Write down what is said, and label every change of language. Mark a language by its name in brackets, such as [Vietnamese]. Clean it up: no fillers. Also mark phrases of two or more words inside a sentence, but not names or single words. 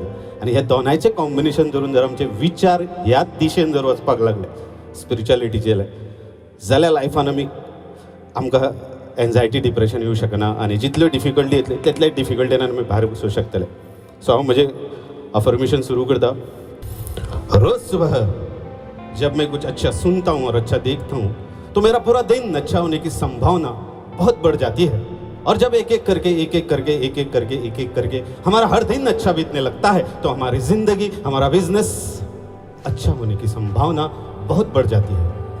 [Konkani] आनी हे दोनांयचें कॉम्बिनेशन धरून जर आमचे विचार ह्याच दिशेन जर वचपाक लागले स्पिरिच्युअलिटीचे जाल्यार लायफान आमकां [English] anxiety depression [Konkani] येवं शकना आनी जितल्यो डिफिकल्टी येतल्यो तितल्याच डिफिकल्टीन आमी भायर वचूंक शकतले. सो हांव म्हजें अफर्मेशन सुरू करता. [Hindi] रोज सुबह जब मैं कुछ अच्छा सुनता हूँ और अच्छा देखता हूँ तो मेरा पूरा दिन अच्छा होने की संभावना बहुत बढ़ जाती है. और जब एक एक करके हमारा हर दिन अच्छा बीतने लगता है तो हमारी जिंदगी, हमारा बिजनेस अच्छा होने की संभावना बहुत बढ़ जाती है.